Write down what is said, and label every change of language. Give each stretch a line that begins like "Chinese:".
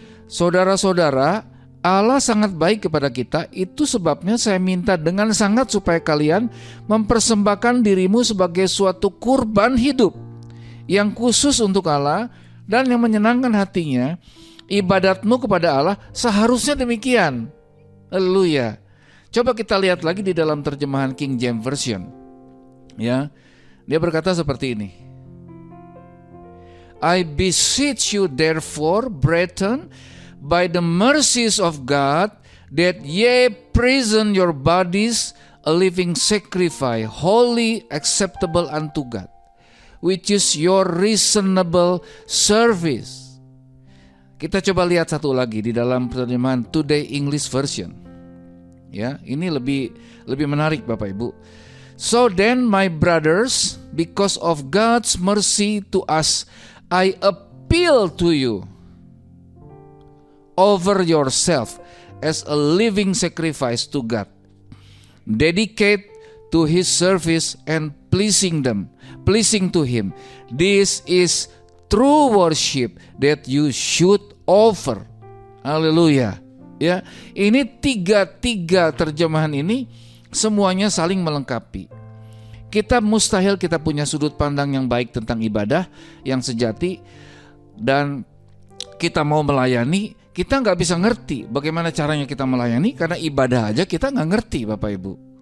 Indonesian: Saudara-saudara, Allah sangat baik kepada kita, itu sebabnya saya minta dengan sangat supaya kalian mempersembahkan dirimu sebagai suatu kurban hidup yang khusus untuk Allah dan yang menyenangkan hatinya. Ibadatmu kepada Allah seharusnya demikian. Haleluya. Coba kita lihat lagi di dalam terjemahan King James Version. Ya. Dia berkata seperti ini.
English: I beseech you therefore, brethren, by the mercies of God, that ye present your bodies a living sacrifice, holy, acceptable unto God, which is your reasonable service.
Indonesian: Kita coba lihat satu lagi di dalam terjemahan Today English Version. Ya, ini lebih menarik Bapak Ibu.
English: So then my brothers, because of God's mercy to us, I appeal to you, offer yourself as a living sacrifice to God, dedicate to His service and pleasing to Him. This is true worship that you should offer.
Indonesian: Haleluya. Ya, ini tiga terjemahan ini semuanya saling melengkapi. Kita mustahil kita punya sudut pandang yang baik tentang ibadah yang sejati, dan kita mau melayani, kita nggak bisa ngerti bagaimana caranya kita melayani karena ibadah aja kita nggak ngerti Bapak Ibu.